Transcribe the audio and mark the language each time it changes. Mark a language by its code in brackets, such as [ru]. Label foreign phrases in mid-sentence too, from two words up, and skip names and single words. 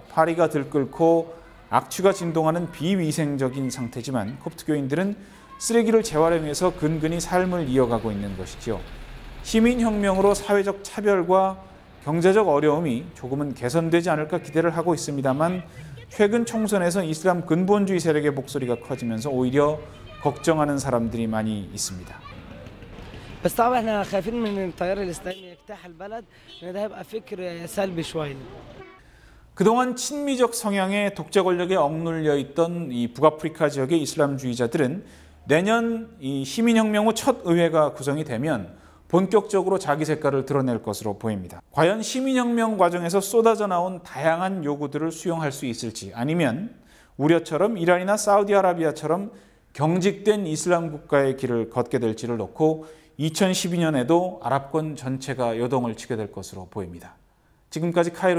[ko] 파리가 들끓고 악취가 진동하는 비위생적인 상태지만 콥트 교인들은 쓰레기를 재활용해서 근근히 삶을 이어가고 있는 것이죠. 시민혁명으로 사회적 차별과 경제적 어려움이 조금은 개선되지 않을까 기대를 하고 있습니다만 최근 총선에서 이슬람 근본주의 세력의 목소리가 커지면서 오히려 걱정하는 사람들이 많이 있습니다. [ar] بس طبعا احنا خايفين من التيار الاسلامي يجتاح البلد لان ده هيبقى فكر سلبي شويه. [ko] 그동안 친미적 성향의 독재 권력에 억눌려 있던 이 북아프리카 지역의 이슬람주의자들은 내년 이 시민혁명 후 첫 의회가 구성이 되면 본격적으로 자기 색깔을 드러낼 것으로 보입니다. 과연 시민혁명 과정에서 쏟아져 나온 다양한 요구들을 수용할 수 있을지, 아니면 우려처럼 이란이나 사우디아라비아처럼 경직된 이슬람 국가의 길을 걷게 될지를 놓고 2012년에도 아랍권 전체가 요동을 치게 될 것으로 보입니다.